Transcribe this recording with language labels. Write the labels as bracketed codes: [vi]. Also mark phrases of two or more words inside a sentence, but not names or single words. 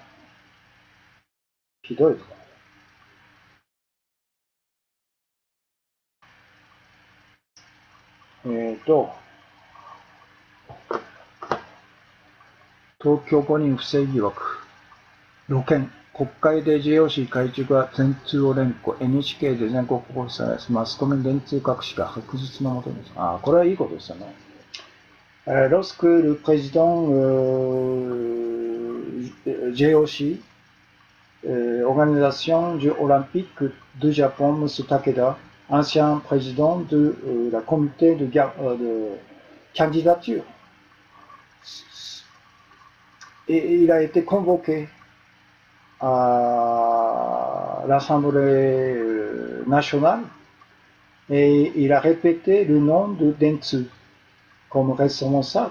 [ja] ひどいですね。東京五人不正疑惑。露見。国会で JOC 会長が電通を連呼。NHK で全国放送され、マスコミ電通隠しが白日のもとに。これはいいことですよね。 [fr] Lorsque le président JOC, Organisation du Olympique de Japon, M. Takeda, ancien président de la comité de candidature, et il a été convoqué à l'Assemblée nationale et il a répété le nom de Dentsu comme responsable.